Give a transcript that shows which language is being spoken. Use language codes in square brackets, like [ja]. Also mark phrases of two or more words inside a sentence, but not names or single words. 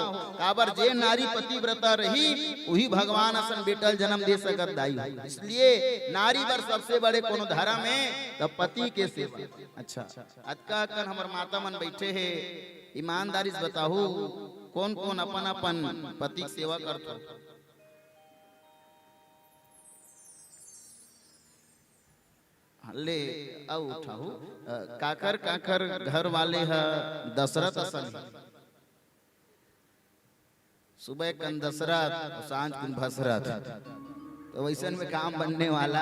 [hne] काबर जे नारी पतिव्रता रही वही भगवान असन बेटल जन्म दे सकत दाई। इसलिए नारी बर सबसे बड़े कोनो धर्म है तो पति के सेवा। अच्छा अतका कन हमर माता मन बैठे है, ईमानदारी से बताहू कौन कौन अपन अपन पति की सेवा करता? ले आओ उठाओ। काकर काकर घर वाले है दशरथ असन, सुबह कन दशरथ सांझ कन भसरथ, तो वैसे में काम बनने वाला।